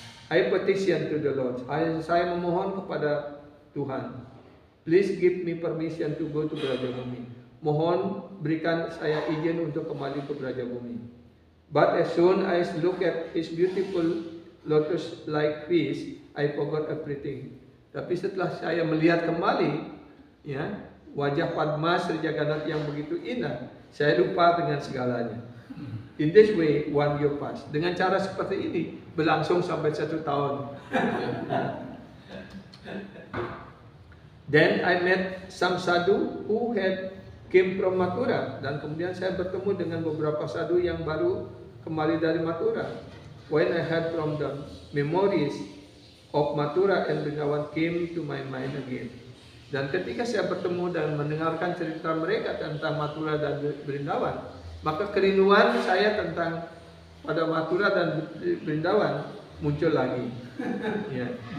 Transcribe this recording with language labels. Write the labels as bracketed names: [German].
[English] I petition to the Lord. [Indonesian] Saya memohon kepada Tuhan, [English] please give me permission to go to Brajabhumi. [Indonesian] Mohon berikan saya izin untuk kembali ke Brajabhumi. [English] But as soon as I look at his beautiful lotus-like face, I forgot everything. [Indonesian] Tapi setelah saya melihat kembali, ya, wajah Padma Sri Jagannath yang begitu indah, saya lupa dengan segalanya. [English] In this way, 1 year passed. [Indonesian] Dengan cara seperti ini berlangsung sampai 1 tahun. [English] Then I met some sadhu who came from Mathura, [Indonesian] dan kemudian saya bertemu dengan beberapa sadhu yang baru kembali dari Mathura. [English] When I heard from them, memories of Mathura and Brindavan came to my mind again. [Indonesian] Dan ketika saya bertemu dan mendengarkan cerita mereka tentang Mathura dan Brindavan, maka kerinduan saya tentang pada Mathura dan Brindavan muncul lagi. Yeah.